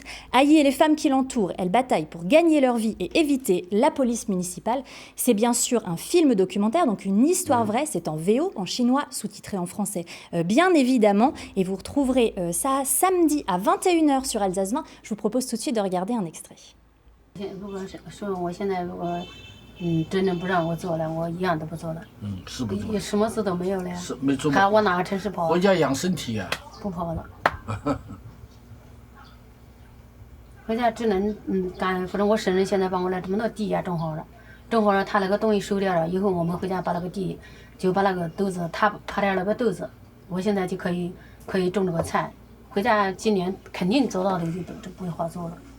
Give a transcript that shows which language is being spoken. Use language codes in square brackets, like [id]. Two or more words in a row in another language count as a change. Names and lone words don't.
[fr] Aïe et les femmes qui l'entourent, elles bataillent pour gagner leur vie et éviter la police municipale. C'est bien sûr un film documentaire, donc une histoire vraie, c'est en VO, en chinois, sous-titré en français, bien évidemment, et vous retrouverez ça samedi à 21h sur Alsace 20. Je vous propose tout de suite de regarder un extrait. [zh] 真的不让我做了，我一样都不做了。是不做，什么事都没有了呀。是没做。还往哪个城市跑？回家养身体呀。不跑了。回家只能干，反正我婶婶现在帮我来这么多地呀种好了，种好了，他那个东西收掉了，以后我们回家把那个地，就把那个豆子，他点那个豆子，我现在就可以种这个菜，回家今年肯定做到的就不会好做了。